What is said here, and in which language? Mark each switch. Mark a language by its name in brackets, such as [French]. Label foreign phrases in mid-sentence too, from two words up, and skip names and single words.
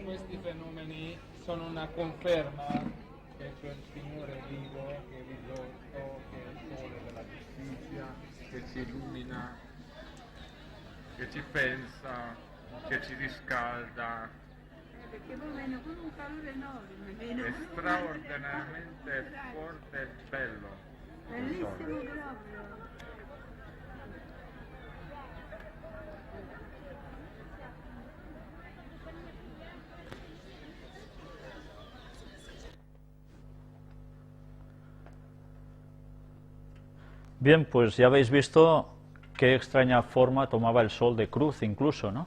[Italian] Questi fenomeni sono una conferma che c'è il Signore vivo, che è risorto, che è il sole della giustizia, che ci illumina, che ci pensa, che ci riscalda. Perché poi vengono con un calore enorme. È straordinariamente forte e bello. Bellissimo proprio. [Spanish] bien, pues ya habéis visto qué extraña forma tomaba el sol de cruz incluso, ¿no?